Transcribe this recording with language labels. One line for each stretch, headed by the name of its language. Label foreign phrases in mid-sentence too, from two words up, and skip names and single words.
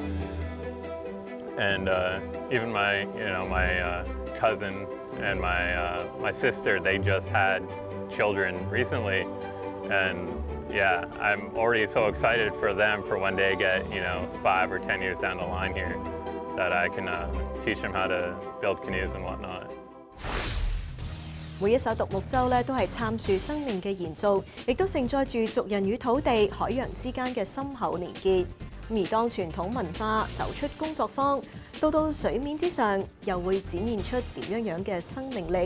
English: And even my cousin and my sister, they just had children recently, and yeah, I'm already so excited for them for when they get 5 or 10 years down the line here, that I can teach them how to build canoes and whatnot.
Cantonese: 每一艘獨木舟咧都係參樹生命嘅延續，亦都承載住族人與土地、海洋之間嘅深厚連結。而當傳統文化走出工作坊，到水面之上，又會展現出點樣嘅生命力。